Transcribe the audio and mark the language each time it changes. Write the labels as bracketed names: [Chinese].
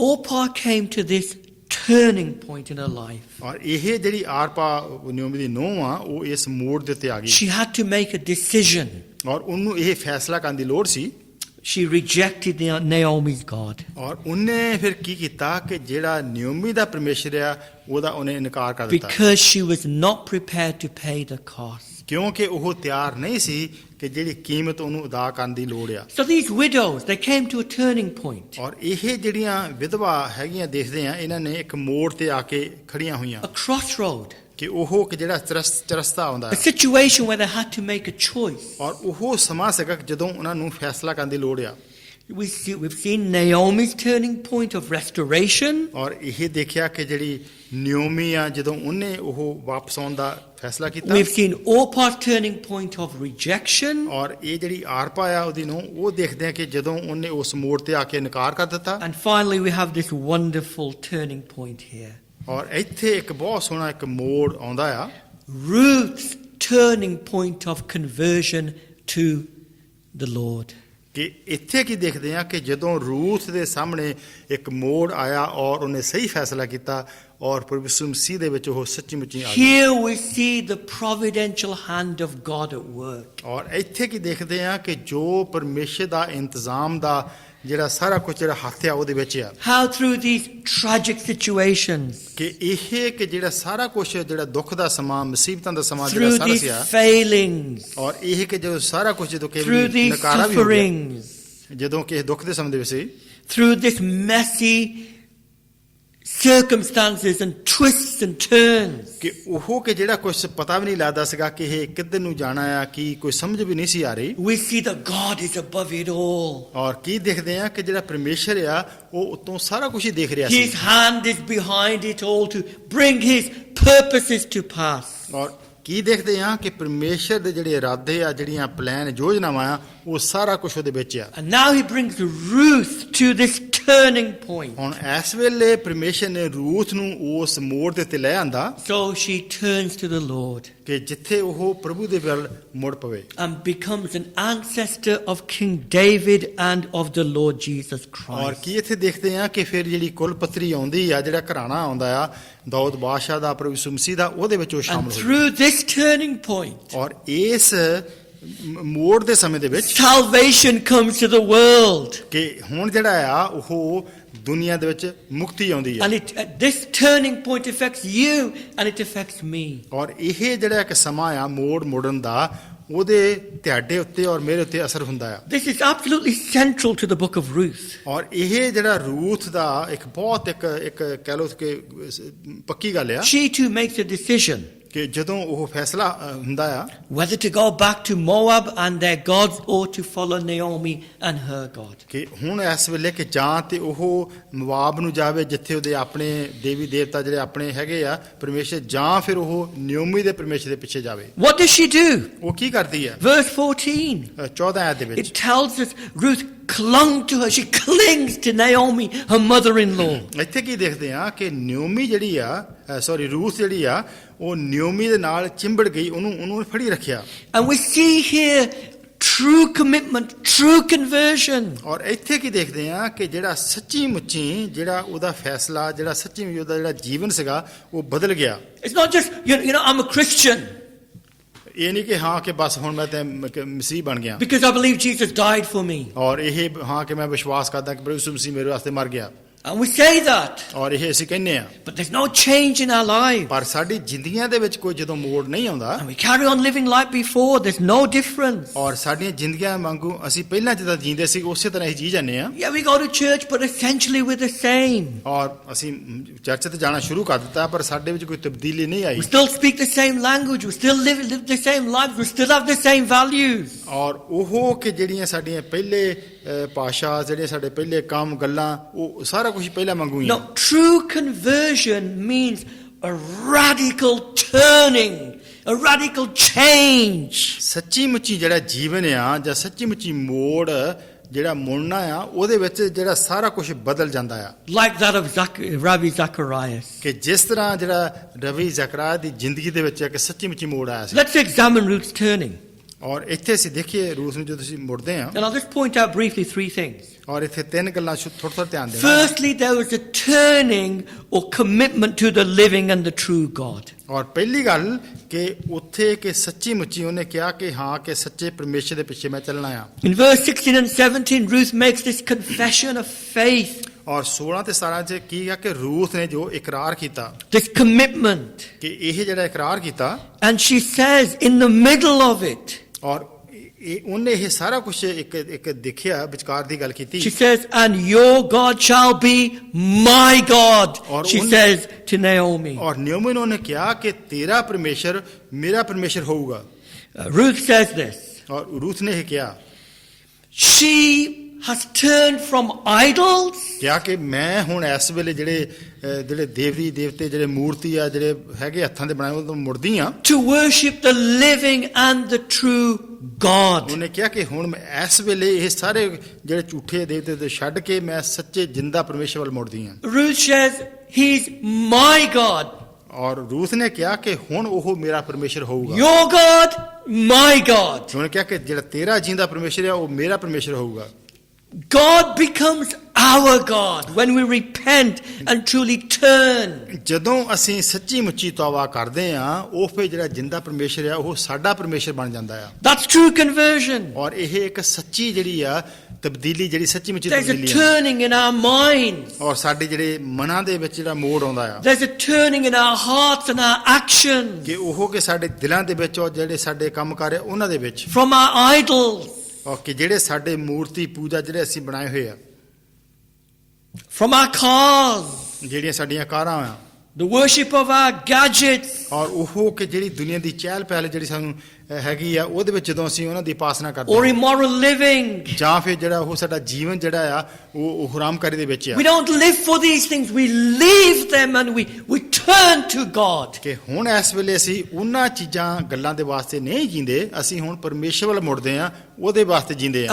[English] Orpah came to this turning point in her life. [Punjabi] ਔਰ ਇਹ ਜਿਹੜੀ ਆਰਪਾ ਨਿਯੋਮੀ ਦੀ ਨੂੰਹ ਆ ਉਹ ਇਸ ਮੋੜ ਦੇ ਉੱਤੇ ਆ ਗਈ [English] She had to make a decision. [Punjabi] ਔਰ ਉਹਨੂੰ ਇਹ ਫੈਸਲਾ ਕਰਨ ਦੀ ਲੋੜ ਸੀ [English] She rejected Naomi's God. [Punjabi] ਔਰ ਉਹਨੇ ਫਿਰ ਕੀ ਕੀਤਾ ਕਿ ਜਿਹੜਾ ਨਿਯੋਮੀ ਦਾ ਪਰਮੇਸ਼ਰ ਆ ਉਹਦਾ ਉਹਨੇ ਇਨਕਾਰ ਕਰ ਦਿੱਤਾ [English] Because she was not prepared to pay the cost. [Punjabi] ਕਿਉਂਕਿ ਉਹ ਤਿਆਰ ਨਹੀਂ ਸੀ ਕਿ ਜਿਹੜੀ ਕੀਮਤ ਉਹਨੂੰ ਅਦਾ ਕਰਨ ਦੀ ਲੋੜ ਆ [English] So these widows, they came to a turning point. [Punjabi] ਔਰ ਇਹ ਜਿਹੜੀਆਂ ਵਿਧਵਾ ਹੈਗੀਆਂ ਦੇਖਦੇ ਆ ਇਹਨਾਂ ਨੇ ਇੱਕ ਮੋੜ ਤੇ ਆ ਕੇ ਖੜੀਆਂ ਹੋਈਆਂ [English] A crossroad. [Punjabi] ਕਿ ਉਹ ਕਿ ਜਿਹੜਾ ਚਰਸਤਾ ਆਉਂਦਾ [English] A situation where they had to make a choice. [Punjabi] ਔਰ ਉਹ ਸਮਾਂ ਸੀਗਾ ਜਦੋਂ ਉਹਨਾਂ ਨੂੰ ਫੈਸਲਾ ਕਰਨ ਦੀ ਲੋੜ ਆ [English] We've seen Naomi's turning point of restoration. [Punjabi] ਔਰ ਇਹ ਦੇਖਿਆ ਕਿ ਜਿਹੜੀ ਨਿਯੋਮੀ ਆ ਜਦੋਂ ਉਹਨੇ ਉਹ ਵਾਪਸ ਆਉਣ ਦਾ ਫੈਸਲਾ ਕੀਤਾ [English] We've seen Orpah's turning point of rejection. [Punjabi] ਔਰ ਇਹ ਜਿਹੜੀ ਆਰਪਾ ਆ ਉਹਦੀ ਨੂੰ ਉਹ ਦੇਖਦੇ ਆ ਕਿ ਜਦੋਂ ਉਹਨੇ ਉਸ ਮੋੜ ਤੇ ਆ ਕੇ ਇਨਕਾਰ ਕਰ ਦਿੱਤਾ [English] And finally we have this wonderful turning point here. [Punjabi] ਔਰ ਇੱਥੇ ਇੱਕ ਬਹੁਤ ਸੋਹਣਾ ਇੱਕ ਮੋੜ ਆਉਂਦਾ ਆ [English] Ruth's turning point of conversion to the Lord. [Punjabi] ਕਿ ਇੱਥੇ ਕੀ ਦੇਖਦੇ ਆ ਕਿ ਜਦੋਂ ਰੂਥ ਦੇ ਸਾਹਮਣੇ ਇੱਕ ਮੋੜ ਆਇਆ ਔਰ ਉਹਨੇ ਸਹੀ ਫੈਸਲਾ ਕੀਤਾ ਔਰ ਪ੍ਰਭੂ ਯਿਸੂ ਮਸੀਹ ਦੇ ਵਿੱਚ ਉਹ ਸੱਚੀ ਮੁੱਚੀ ਆ ਗਈ [English] Here we see the providential hand of God at work. [Punjabi] ਔਰ ਇੱਥੇ ਕੀ ਦੇਖਦੇ ਆ ਕਿ ਜੋ ਪਰਮੇਸ਼ਰ ਦਾ ਇੰਤਜ਼ਾਮ ਦਾ ਜਿਹੜਾ ਸਾਰਾ ਕੁਝ ਜਿਹੜਾ ਹੱਥ ਆ ਉਹਦੇ ਵਿੱਚ ਆ [English] How through these tragic situations, [Punjabi] ਕਿ ਇਹ ਕਿ ਜਿਹੜਾ ਸਾਰਾ ਕੁਝ ਜਿਹੜਾ ਦੁੱਖ ਦਾ ਸਮਾਂ ਮੁਸੀਬਤਾਂ ਦਾ ਸਮਾਂ [English] through [Punjabi] ਜਿਹੜਾ ਸਾਰਾ [English] these [Punjabi] ਸੀ ਆ [English] failings, [Punjabi] ਔਰ ਇਹ ਕਿ ਜਦੋਂ ਸਾਰਾ ਕੁਝ ਜਦੋਂ [English] through [Punjabi] ਕੇਵਲ [English] these [Punjabi] ਨਕਾਰਾ ਵੀ ਹੋ ਗਿਆ [English] sufferings, [Punjabi] ਜਦੋਂ ਕਿ ਦੁੱਖ ਦੇ ਸਮੇਂ ਦੇ ਵਿੱਚ ਸੀ [English] through this messy circumstances and twists and turns, [Punjabi] ਕਿ ਉਹ ਕਿ ਜਿਹੜਾ ਕੁਝ ਪਤਾ ਵੀ ਨਹੀਂ ਲੱਗਦਾ ਸੀਗਾ ਕਿ ਇਹ ਕਿੱਧਰ ਨੂੰ ਜਾਣਾ ਆ ਕੀ ਕੋਈ ਸਮਝ ਵੀ ਨਹੀਂ ਸੀ ਆ ਰਹੀ [English] we see that God is above it all. [Punjabi] ਔਰ ਕੀ ਦੇਖਦੇ ਆ ਕਿ ਜਿਹੜਾ ਪਰਮੇਸ਼ਰ ਆ ਉਹ ਉਤੋਂ ਸਾਰਾ ਕੁਝ ਹੀ ਦੇਖ ਰਿਹਾ ਸੀ [English] His hand is behind it all to bring his purposes to pass. [Punjabi] ਔਰ ਕੀ ਦੇਖਦੇ ਆ ਕਿ ਪਰਮੇਸ਼ਰ ਦੇ ਜਿਹੜੇ ਇਰਾਦੇ ਆ ਜਿਹੜੀਆਂ ਪਲਾਨ ਯੋਜਨਾਵਾਂ ਆ ਉਹ ਸਾਰਾ ਕੁਝ ਉਹਦੇ ਵਿੱਚ ਆ [English] And now he brings Ruth to this turning point. [Punjabi] ਹੁਣ ਇਸ ਵੇਲੇ ਪਰਮੇਸ਼ਰ ਨੇ ਰੂਥ ਨੂੰ ਉਸ ਮੋੜ ਦੇ ਉੱਤੇ ਲੈ ਆਂਦਾ [English] So she turns to the Lord [Punjabi] ਕਿ ਜਿੱਥੇ ਉਹ ਪ੍ਰਭੂ ਦੇ ਵੱਲ ਮੁੜ ਪਵੇ [English] and becomes an ancestor of King David and of the Lord Jesus [Punjabi] ਔਰ [English] Christ. [Punjabi] ਕੀ ਇੱਥੇ ਦੇਖਦੇ ਆ ਕਿ ਫਿਰ ਜਿਹੜੀ ਕੁਲ ਪੱਤਰੀ ਆਉਂਦੀ ਆ ਜਿਹੜਾ ਘਰਾਣਾ ਆਉਂਦਾ ਆ ਦਾਊਦ ਬਾਦਸ਼ਾਹ ਦਾ ਪ੍ਰਭੂ ਯਿਸੂ ਮਸੀਹ ਦਾ ਉਹਦੇ ਵਿੱਚ ਉਹ [English] And [Punjabi] ਸ਼ਾਮਲ ਹੋਈ [English] through this turning point, [Punjabi] ਔਰ ਇਸ ਮੋੜ ਦੇ ਸਮੇਂ ਦੇ ਵਿੱਚ [English] salvation comes to the world. [Punjabi] ਕਿ ਹੁਣ ਜਿਹੜਾ ਆ ਉਹ ਦੁਨੀਆ ਦੇ ਵਿੱਚ ਮੁਕਤੀ ਆਉਂਦੀ ਹੈ [English] And this turning point affects you and it affects me. [Punjabi] ਔਰ ਇਹ ਜਿਹੜਾ ਇੱਕ ਸਮਾਂ ਆ ਮੋੜਨ ਦਾ ਉਹਦੇ ਤੁਹਾਡੇ ਉੱਤੇ ਔਰ ਮੇਰੇ ਉੱਤੇ ਅਸਰ ਹੁੰਦਾ ਆ [English] This is absolutely central to the book of Ruth. [Punjabi] ਔਰ ਇਹ ਜਿਹੜਾ ਰੂਥ ਦਾ ਇੱਕ ਬਹੁਤ ਇੱਕ ਕਹਿ ਲਓ ਕਿ ਪੱਕੀ ਗੱਲ ਆ [English] She too makes a decision [Punjabi] ਕਿ ਜਦੋਂ ਉਹ ਫੈਸਲਾ ਹੁੰਦਾ ਆ [English] whether to go back to Moab and their gods or to follow Naomi and her God. [Punjabi] ਕਿ ਹੁਣ ਇਸ ਵੇਲੇ ਕਿ ਜਾਂ ਤੇ ਉਹ ਮਵਾਬ ਨੂੰ ਜਾਵੇ ਜਿੱਥੇ ਉਹਦੇ ਆਪਣੇ ਦੇਵੀ ਦੇਵਤਾ ਜਿਹੜੇ ਆਪਣੇ ਹੈਗੇ ਆ ਪਰਮੇਸ਼ਰ ਜਾਂ ਫਿਰ ਉਹ ਨਿਯੋਮੀ ਦੇ ਪਰਮੇਸ਼ਰ ਦੇ ਪਿੱਛੇ ਜਾਵੇ [English] What does she do? [Punjabi] ਉਹ ਕੀ ਕਰਦੀ ਆ [English] Verse 14. [Punjabi] 14 ਆਇਤ ਦੇ ਵਿੱਚ [English] It tells us Ruth clung to her. She clings to Naomi, her mother-in-law. [Punjabi] ਇੱਥੇ ਕੀ ਦੇਖਦੇ ਆ ਕਿ ਨਿਯੋਮੀ ਜਿਹੜੀ ਆ ਰੂਥ ਜਿਹੜੀ ਆ ਉਹ ਨਿਯੋਮੀ ਦੇ ਨਾਲ ਚਿੰਬੜ ਗਈ ਉਹਨੂੰ ਫੜੀ ਰੱਖਿਆ [English] And we see here true commitment, true conversion. [Punjabi] ਔਰ ਇੱਥੇ ਕੀ ਦੇਖਦੇ ਆ ਕਿ ਜਿਹੜਾ ਸੱਚੀ ਮੁੱਚੀ ਜਿਹੜਾ ਉਹਦਾ ਫੈਸਲਾ ਜਿਹੜਾ ਸੱਚੀ ਮੁੱਚੀ ਉਹਦਾ ਜਿਹੜਾ ਜੀਵਨ ਸੀਗਾ ਉਹ ਬਦਲ ਗਿਆ [English] It's not just, you know, I'm a Christian [Punjabi] ਇਹ ਨਹੀਂ ਕਿ ਹਾਂ ਕਿ ਬਸ ਹੁਣ ਮੈਂ ਤੇ ਮਸੀਹ ਬਣ ਗਿਆ [English] because I believe Jesus died for me. [Punjabi] ਔਰ ਇਹ ਹਾਂ ਕਿ ਮੈਂ ਵਿਸ਼ਵਾਸ ਕਰਦਾ ਕਿ ਪ੍ਰਭੂ ਯਿਸੂ ਮਸੀਹ ਮੇਰੇ ਵਾਸਤੇ ਮਰ ਗਿਆ [English] And we say that. [Punjabi] ਔਰ ਇਹ ਅਸੀਂ ਕਹਿੰਦੇ ਆ [English] But there's no change in our lives. [Punjabi] ਪਰ ਸਾਡੀ ਜ਼ਿੰਦਗੀਆਂ ਦੇ ਵਿੱਚ ਕੋਈ ਜਦੋਂ ਮੋੜ ਨਹੀਂ ਆਉਂਦਾ [English] And we carry on living like before. There's no difference. [Punjabi] ਔਰ ਸਾਡੀਆਂ ਜ਼ਿੰਦਗੀਆਂ ਵਾਂਗੂ ਅਸੀਂ ਪਹਿਲਾਂ ਜਿੱਦਾਂ ਜੀਂਦੇ ਸੀ ਉਸੇ ਤਰ੍ਹਾਂ ਹੀ ਜੀ ਜਾਂਦੇ ਆ [English] Yeah, we go to church, but essentially we're the same. [Punjabi] ਔਰ ਅਸੀਂ ਚਰਚ ਤੇ ਜਾਣਾ ਸ਼ੁਰੂ ਕਰ ਦਿੱਤਾ ਪਰ ਸਾਡੇ ਵਿੱਚ ਕੋਈ ਤਬਦੀਲੀ ਨਹੀਂ ਆਈ [English] We still speak the same language. We still live the same lives. We still have the same values. [Punjabi] ਔਰ ਉਹ ਕਿ ਜਿਹੜੀਆਂ ਸਾਡੀਆਂ ਪਹਿਲੇ ਭਾਸ਼ਾ ਜਿਹੜੇ ਸਾਡੇ ਪਹਿਲੇ ਕੰਮ ਗੱਲਾਂ ਉਹ ਸਾਰਾ ਕੁਝ ਪਹਿਲਾਂ ਵਾਂਗੂ ਹੀ [English] No, true conversion means a radical turning, a radical change. [Punjabi] ਸੱਚੀ ਮੁੱਚੀ ਜਿਹੜਾ ਜੀਵਨ ਆ ਜਾਂ ਸੱਚੀ ਮੁੱਚੀ ਮੋੜ ਜਿਹੜਾ ਮੁੜਨਾ ਆ ਉਹਦੇ ਵਿੱਚ ਜਿਹੜਾ ਸਾਰਾ ਕੁਝ ਬਦਲ ਜਾਂਦਾ ਆ [English] Like that of Rabbi Zacharias. [Punjabi] ਕਿ ਜਿਸ ਤਰ੍ਹਾਂ ਜਿਹੜਾ ਰਵੀ ਜ਼ਕਰਿਆ ਦੀ ਜ਼ਿੰਦਗੀ ਦੇ ਵਿੱਚ ਇੱਕ ਸੱਚੀ ਮੁੱਚੀ ਮੋੜ ਆਇਆ ਸੀ [English] Let's examine Ruth's turning. [Punjabi] ਔਰ ਇੱਥੇ ਅਸੀਂ ਦੇਖੀਏ ਰੂਸ ਨੂੰ ਜਦੋਂ ਅਸੀਂ ਮੁੜਦੇ ਆ [English] And I'll just point out briefly three things. [Punjabi] ਔਰ ਇੱਥੇ ਤਿੰਨ ਗੱਲਾਂ ਥੋੜਾ ਧਿਆਨ ਦੇਣਾ [English] Firstly, there was a turning or commitment to the living and the true God. [Punjabi] ਔਰ ਪਹਿਲੀ ਗੱਲ ਕਿ ਉੱਥੇ ਕਿ ਸੱਚੀ ਮੁੱਚੀ ਉਹਨੇ ਕਿਹਾ ਕਿ ਹਾਂ ਕਿ ਸੱਚੇ ਪਰਮੇਸ਼ਰ ਦੇ ਪਿੱਛੇ ਮੈਂ ਚੱਲਣਾ ਆ [English] In verse 16 and 17, Ruth makes this confession of faith, [Punjabi] ਔਰ 16 ਤੇ 17 ਚ ਕੀ ਆ ਕਿ ਰੂਥ ਨੇ ਜੋ ਇਕਰਾਰ ਕੀਤਾ [English] this commitment. [Punjabi] ਕਿ ਇਹ ਜਿਹੜਾ ਇਕਰਾਰ ਕੀਤਾ [English] And she says in the middle of it, [Punjabi] ਔਰ ਉਹਨੇ ਇਹ ਸਾਰਾ ਕੁਝ ਇੱਕ ਦੇਖਿਆ ਵਿਚਕਾਰ ਦੀ ਗੱਲ ਕੀਤੀ [English] she says, and your God shall be my God, [Punjabi] और [English] she उन- says to Naomi. [Punjabi] ਔਰ ਨਿਯੋਮੀ ਨੇ ਉਹਨੇ ਕਿਹਾ ਕਿ ਤੇਰਾ ਪਰਮੇਸ਼ਰ ਮੇਰਾ ਪਰਮੇਸ਼ਰ ਹੋਊਗਾ [English] Ruth says this. [Punjabi] ਔਰ ਰੂਥ ਨੇ ਇਹ ਕਿਹਾ [English] She has turned from idols [Punjabi] ਕਿਹਾ ਕਿ ਮੈਂ ਹੁਣ ਇਸ ਵੇਲੇ ਜਿਹੜੇ ਦੇਵੀ ਦੇਵਤੇ ਜਿਹੜੇ ਮੂਰਤੀ ਆ ਜਿਹੜੇ ਹੈਗੇ ਹੱਥਾਂ ਦੇ ਬਣਾਏ ਉਹ ਤੋਂ ਮੁੜਦੀ ਆ [English] to worship the living and the true God. [Punjabi] ਉਹਨੇ ਕਿਹਾ ਕਿ ਹੁਣ ਮੈਂ ਇਸ ਵੇਲੇ ਇਹ ਸਾਰੇ ਜਿਹੜੇ ਝੂਠੇ ਦੇਵਤੇ ਤੇ ਛੱਡ ਕੇ ਮੈਂ ਸੱਚੇ ਜਿੰਦਾ ਪਰਮੇਸ਼ਰ ਵੱਲ ਮੁੜਦੀ ਆ [English] Ruth says, he's my God. [Punjabi] ਔਰ ਰੂਥ ਨੇ ਕਿਹਾ ਕਿ ਹੁਣ ਉਹ ਮੇਰਾ ਪਰਮੇਸ਼ਰ ਹੋਊਗਾ [English] Your God, my God. [Punjabi] ਉਹਨੇ ਕਿਹਾ ਕਿ ਜਿਹੜਾ ਤੇਰਾ ਜਿੰਦਾ ਪਰਮੇਸ਼ਰ ਆ ਉਹ ਮੇਰਾ ਪਰਮੇਸ਼ਰ ਹੋਊਗਾ [English] God becomes our God when we repent and truly turn. [Punjabi] ਜਦੋਂ ਅਸੀਂ ਸੱਚੀ ਮੁੱਚੀ ਤੌਬਾ ਕਰਦੇ ਆ ਉਹ ਫਿਰ ਜਿਹੜਾ ਜਿੰਦਾ ਪਰਮੇਸ਼ਰ ਆ ਉਹ ਸਾਡਾ ਪਰਮੇਸ਼ਰ ਬਣ ਜਾਂਦਾ ਆ। [English] That's true conversion. [Punjabi] ਔਰ ਇਹ ਇੱਕ ਸੱਚੀ ਜਿਹੜੀ ਆ ਤਬਦੀਲੀ, ਜਿਹੜੀ ਸੱਚੀ ਮੁੱਚੀ [English] There's a [Punjabi] ਤਬਦੀਲੀ ਆ। [English] turning in our minds. [Punjabi] ਔਰ ਸਾਡੇ ਜਿਹੜੇ ਮਨਾਂ ਦੇ ਵਿੱਚ ਜਿਹੜਾ ਮੋੜ ਆਉਂਦਾ ਆ [English] There's a turning in our hearts and our actions [Punjabi] ਕਿ ਉਹ ਕਿ ਸਾਡੇ ਦਿਲਾਂ ਦੇ ਵਿੱਚ ਔਰ ਜਿਹੜੇ ਸਾਡੇ ਕੰਮ ਕਾਰ ਆ ਉਹਨਾਂ ਦੇ ਵਿੱਚ, [English] from our idols, [Punjabi] ਔਰ ਕਿ ਜਿਹੜੇ ਸਾਡੇ ਮੂਰਤੀ ਪੂਜਾ ਜਿਹੜੇ ਅਸੀਂ ਬਣਾਏ ਹੋਏ ਆ, [English] from our cars, [Punjabi] ਜਿਹੜੀਆਂ ਸਾਡੀਆਂ ਕਾਰਾਂ ਆ, [English] the worship of our gadgets, [Punjabi] ਔਰ ਉਹ ਕਿ ਜਿਹੜੀ ਦੁਨੀਆ ਦੀ ਚਹਿਲ ਪਹਿਲ ਜਿਹੜੀ ਸਾਨੂੰ ਹੈਗੀ ਆ ਉਹਦੇ ਵਿੱਚ ਜਦੋਂ ਅਸੀਂ ਉਹਨਾਂ ਦੀ ਉਪਾਸਨਾ ਕਰਦੇ [English] or [Punjabi] ਹਾਂ, [English] immoral living. [Punjabi] ਜਾਂ ਫਿਰ ਜਿਹੜਾ ਉਹ ਸਾਡਾ ਜੀਵਨ ਜਿਹੜਾ ਆ ਉਹ ਹਰਾਮਕਾਰੀ ਦੇ ਵਿੱਚ ਆ [English] We don't live for these things. We leave them and we turn to God. [Punjabi] ਕਿ ਹੁਣ ਇਸ ਵੇਲੇ ਅਸੀਂ ਉਹਨਾਂ ਚੀਜ਼ਾਂ ਗੱਲਾਂ ਦੇ ਵਾਸਤੇ ਨਹੀਂ ਜੀਂਦੇ, ਅਸੀਂ ਹੁਣ ਪਰਮੇਸ਼ਰ ਵੱਲ ਮੁੜਦੇ ਆ, ਉਹਦੇ ਵਾਸਤੇ ਜੀਂਦੇ ਆ।